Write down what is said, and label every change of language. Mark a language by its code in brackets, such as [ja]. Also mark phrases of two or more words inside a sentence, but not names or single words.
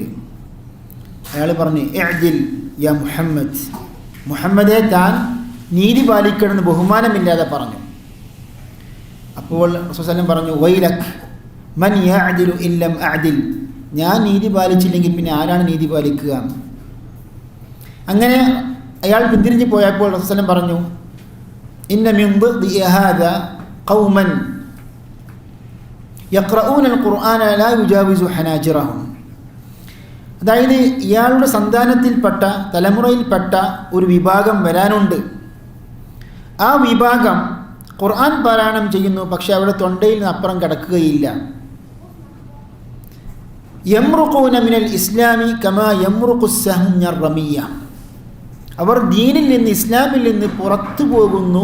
[ml] അയാൾ പറഞ്ഞു, [ar] اعدل يا محمد, [ml] മുഹമ്മദെ താൻ നീതി പാലിക്കണമെന്ന് ബഹുമാനമില്ലാതെ പറഞ്ഞു. അപ്പോൾ [ar] رسول الله صلى الله عليه وسلم [ml] പറഞ്ഞു, [ar] ويلك من يعدل إن لم أعدل, [ml] ഞാൻ നീതി പാലിച്ചില്ലെങ്കിൽ പിന്നെ ആരാണ് നീതി പാലിക്കുക? അങ്ങനെ അയാൾ പിന്തിരിഞ്ഞ് പോയപ്പോൾ [ar] رسول الله صلى الله عليه وسلم പറഞ്ഞു إن من ضد هذا قوما يقرؤون القرآن لا يجاوز حناجرهم. [ml] അതായത് ഇയാളുടെ സന്താനത്തിൽപ്പെട്ട, തലമുറയിൽപ്പെട്ട ഒരു വിഭാഗം വരാനുണ്ട്. ആ വിഭാഗം ഖുർആൻ പാരായണം ചെയ്യുന്നു, പക്ഷെ അവിടെ തൊണ്ടയിൽ നിന്ന് അപ്പുറം കിടക്കുകയില്ല. [ar] يمرقون من الإسلام كما يمرق السهم من الرمية, [ml] അവർ ദീനിൽ നിന്ന്, ഇസ്ലാമിൽ നിന്ന് പുറത്തു പോകുന്നു.